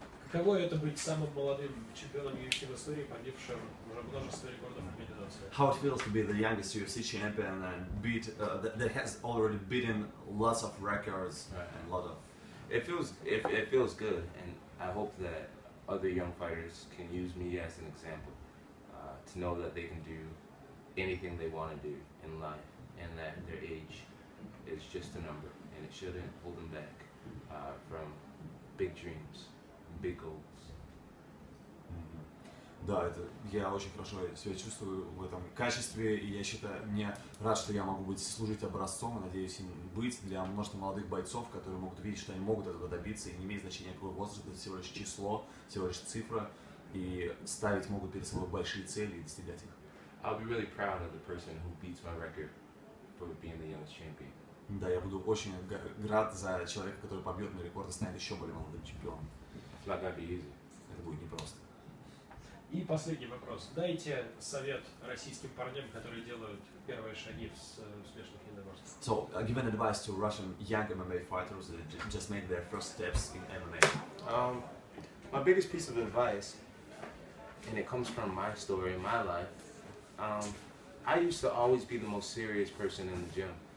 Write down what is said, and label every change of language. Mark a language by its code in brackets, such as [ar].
[ru] Каково это быть самым молодым чемпионом UFC в истории, побившим уже множество рекордов организации? [en] How it feels to be the youngest UFC champion and beat that has already beaten lots of records and a lot of. It feels good, and I hope that other young fighters can use me as an example to know that they can do anything they want to do in life, and that their age is just a number, and it shouldn't hold them back from big dreams, big goals. [ru] Да, это я очень хорошо себя чувствую в этом качестве, и я считаю, мне рад, что я могу служить образцом, и надеюсь им быть для множества молодых бойцов, которые могут видеть, что они могут этого добиться, и не имеет значения какой возраст, это всего лишь число, всего лишь цифра, и ставить могут перед собой большие цели и достигать их. [en] I'll be really proud of the person who beats my record for being the youngest champion. [ru] Да, я буду очень рад за человека, который побьет мой рекорд и станет еще более молодым чемпионом. [en] It's not gonna be easy. [ru] Это будет непросто. И последний вопрос. Дайте совет российским парням, которые делают первые шаги в смешанных единоборствах. [en] So, give an advice to Russian young MMA fighters that just make their first steps in MMA. My biggest piece of advice, and it comes from my story in my life, I used to always be the most serious person in the gym.